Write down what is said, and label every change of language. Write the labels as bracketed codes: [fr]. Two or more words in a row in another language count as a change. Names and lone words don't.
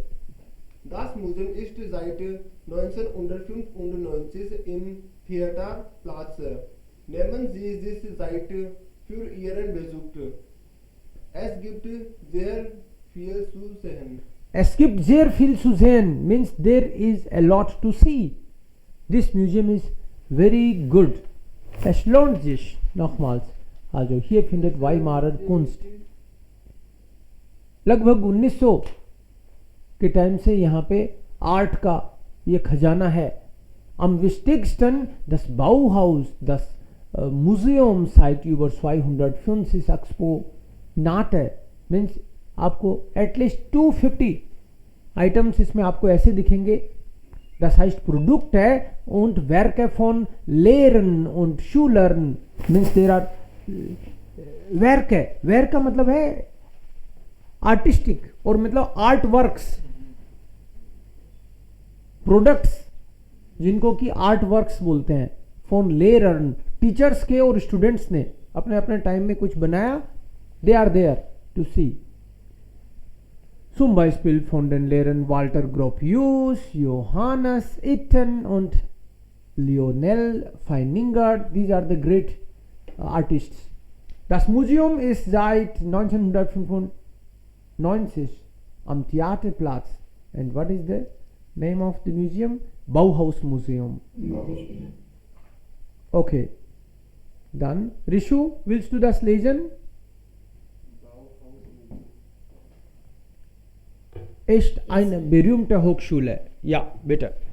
[de] Das Museum ist seit 1995 im Theaterplatz. Nehmen Sie diese Seite für Ihren Besuch. Es gibt sehr viel zu sehen. Es gibt sehr viel zu sehen, [en] means there is a lot to see. This museum is very good. [de] Es lohnt sich. Nochmals. Also hier findet Weimarer Kunst. [hi] लगभग 1900 के टाइम से यहाँ पे आर्ट का ये खजाना है. [de] Am wichtigsten das Bauhaus, das Museum seit über 250 Exponate. [hi] मीन्स आपको एटलीस्ट 250 आइटम्स इसमें आपको ऐसे दिखेंगे. [de] Das heißt Produkte und Werke von Lehrern und Schülern. [en] means there are werke. [hi] werk का मतलब है आर्टिस्टिक और मतलब [en] art works, products [hi] जिनको कि [en] art works [hi] बोलते हैं. [de] von Lehrern, [hi] टीचर्स के और स्टूडेंट्स ने अपने अपने टाइम में कुछ बनाया. [en] They are there to see. [de] Zum Beispiel von den Lehrern Walter Gropius, Johannes Itten und Lionel Feininger. [en] These are the great Artists. [de] Das Museum ist seit 1995 am Theaterplatz. [en] And what is the name of the museum? [de] Bauhaus Museum. Okay. Dann, Rishu, willst du das lesen? Ist eine berühmte Hochschule. Ja, bitte.